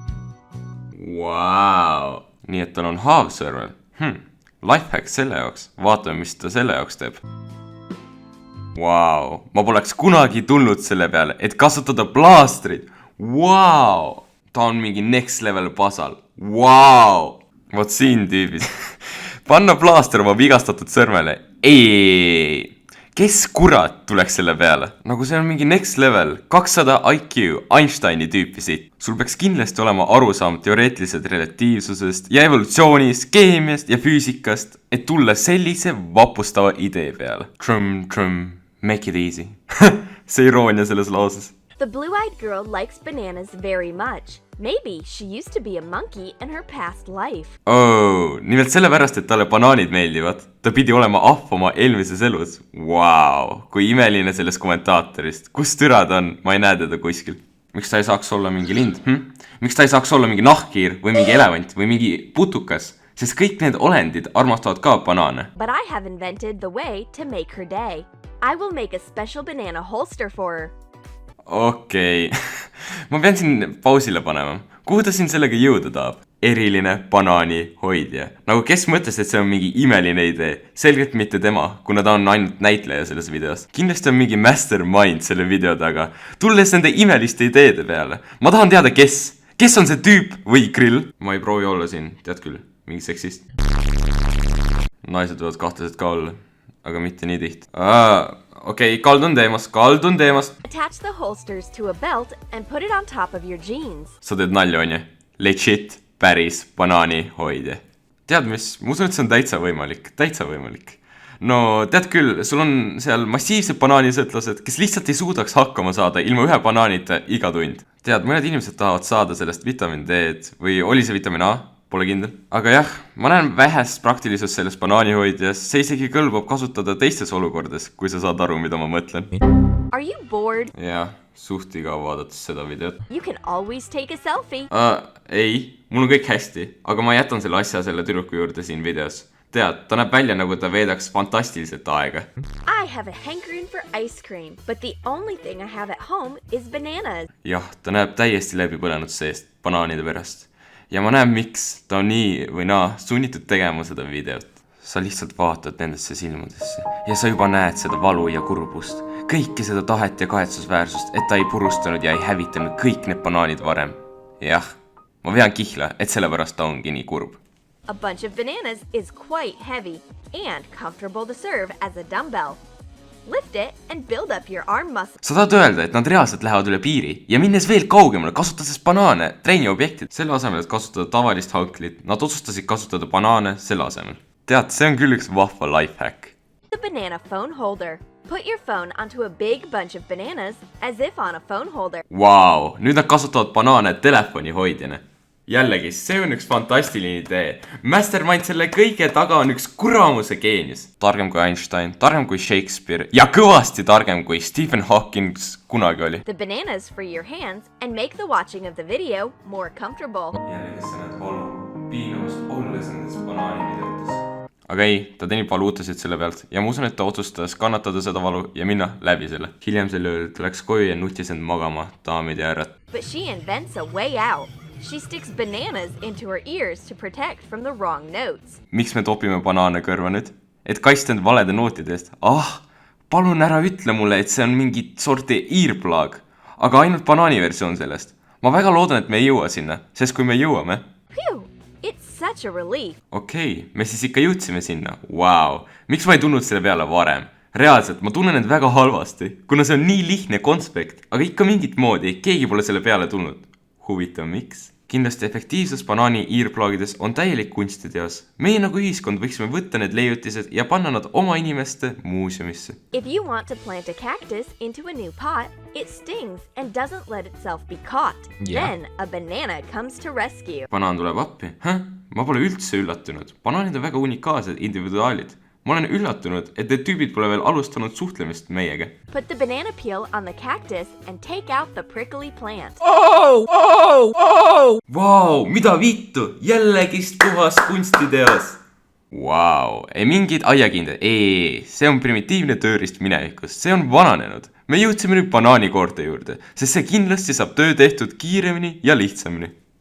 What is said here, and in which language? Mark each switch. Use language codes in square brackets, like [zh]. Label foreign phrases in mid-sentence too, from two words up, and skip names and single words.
[et] Vau! Nii et tal on haav sõrmel. Lifehack selle jaoks. Vaatame, mis ta selle jaoks teeb. Vau! Ma poleks kunagi tulnud selle peale, et kasutada plaastrid. Vau! Ta on mingi [en] next level [et] pasal. Vau! Vot siin tüübis. Panna plaaster oma vigastatud sõrmele. Ei! Kes kurat tuleks selle peale? Nagu see on mingi [en] next level, [et] 200 IQ, Einsteini tüüpi siit. Sul peaks kindlasti olema arusaam teoreetilisest relatiivsusest ja evolutsioonist, keemiast ja füüsikast, et tulla sellise vapustava idee peale. [en] Make it easy. [et] See iroonia selles lauses. [en] The blue-eyed girl likes bananas very much. Maybe she used to be a monkey in her past life. [et] Nimelt sellepärast, et talle banaanid meeldivad. Ta pidi olema ahv oma eelmises elus. Vau, kui imeline sellest kommentaatorist. Kus türa ta on? Ma ei näe teda kuskil. Miks ta ei saaks olla mingi lind? Miks ta ei saaks olla mingi nahkhiir või mingi elevant või mingi putukas? Sest kõik need olendid armastavad ka banaane. [en] But I have invented the way to make her day. I will make a special banana holster for her. [et] Okei. Ma pean siin pausile panema. Kuhu ta siin sellega jõuda tahab? Eriline banaani hoidja. Nagu kes mõtles, et see on mingi imeline idee? Selgelt mitte tema, kuna ta on ainult näitleja selles videos. Kindlasti on mingi mastermind selle video taga. Tulles nende imeliste ideede peale. Ma tahan teada, kes? Kes on see tüüp või grill? Ma ei proovi olla siin, tead küll, mingi seksist. naised võivad kahtlased ka olla, aga mitte nii tihti. Okei, kaldun teemast. [en] Attach the holsters to a belt and put it on top of your jeans. [et] Sa teed nalja, on ju? Legit, päris banaanihoidja. Tead mis, ma usun, et see on täitsa võimalik. No tead küll, sul on seal massiivsed banaanisõtlased, kes lihtsalt ei suudaks hakkama saada ilma ühe banaanita iga tund. Tead, mõned inimesed tahavad saada sellest vitamiin D-d või oli see vitamiin A? Pole kindel. Aga jah, ma näen vähest praktilisust selles banaanihoidjas, see isegi kõlbab kasutada teistes olukordades, kui sa saad aru, mida ma mõtlen. [en] Are you bored? [et] Jah, suht igav vaadates seda videot. [en] You can always take a selfie. [et] Ei, mul on kõik hästi, aga ma jätan selle asja selle tüdruku juurde siin videos. Tead, ta näeb välja nagu ta veedaks fantastiliselt aega. [en] I have a hankering for ice cream, but the only thing I have at home is bananas. [et] Jah, ta näeb täiesti läbi põlenud seest banaanide pärast. Ja ma näen, miks ta on nii või naa sunnitud tegema seda videot. Sa lihtsalt vaatad nendesse silmadesse ja sa juba näed seda valu ja kurbust. Kõike seda tahet ja kahetsusväärsust, et ta ei purustanud ja ei hävitanud kõik need banaanid varem. Jah, ma vean kihla, et sellepärast ta ongi nii kurb. [en] A bunch of bananas is quite heavy and comfortable to serve as a dumbbell. Lift it and build up your arm muscle. [et] Sa tahad öelda, et nad reaalselt lähevad üle piiri ja minnes veel kaugemale, kasutades banaane treeniobjektid. Selle asemel, et kasutada tavalist hanklit, nad otsustasid kasutada banaane selle asemel. Tead, see on küll üks vahva lifehack. [en] The banana phone holder. Put your phone onto a big bunch of bananas as if on a phone holder. [et] Wow, nüüd nad kasutavad banaane telefoni hoidjana. Jällegi, see on üks fantastiline idee. Mastermind selle kõige taga on üks kuramuse geenius. Targem kui Einstein, targem kui Shakespeare ja kõvasti targem kui Stephen Hawking kunagi oli. [en] The bananas free your hands and make the watching of the video more comfortable. [et] Jällegi sa näed valu, piinavust olles nendes banaanivideotes. Aga ei, ta teenib valuutasid selle pealt ja ma usun, et ta otsustas kannatada seda valu ja minna läbi selle. Hiljem selle ööl ta läks koju ja nutis end magama, daamid ja härrad. [en] But she invents a way out. She sticks bananas into her ears to protect from the wrong notes. [et] Miks me topime banaane kõrva nüüd? Et kaitsta end valede nootide eest. Palun ära ütle mulle, et see on mingi sorti earplug, aga ainult banaani versioon sellest. Ma väga loodan, et me ei jõua sinna, sest kui me jõuame... [en] Phew, it's such a relief. [et] Okei, me siis ikka jõudsime sinna. Wow, miks ma ei tulnud selle peale varem? Reaalselt, ma tunnen end väga halvasti, kuna see on nii lihtne konspekt, aga ikka mingit moodi, keegi pole selle peale tulnud. Huvitav, miks? Kindlasti efektiivsus banaani earplugides on täielik kunstiteos. Meie nagu ühiskond võiksime võtta need leiutised ja panna nad oma inimeste muuseumisse. [en] If you want to plant a cactus into a new pot, it stings and doesn't let itself be caught. Yeah. Then a banana comes to rescue. [et] Banaan tuleb appi. Ma pole üldse üllatunud. Banaanid on väga unikaalsed individuaalid. Ma olen üllatunud, et need tüübid pole veel alustanud suhtlemist meiega. [en] Put the banana peel on the cactus and take out the prickly plant. [et] Vau, mida vittu? Jällegist puhas kunstiteos. Vau, ei mingid aiakinded. See on primitiivne tööriist minevikust. See on vananenud. Me jõudsime nüüd banaanikoorte juurde, sest see kindlasti saab töö tehtud kiiremini ja lihtsamini.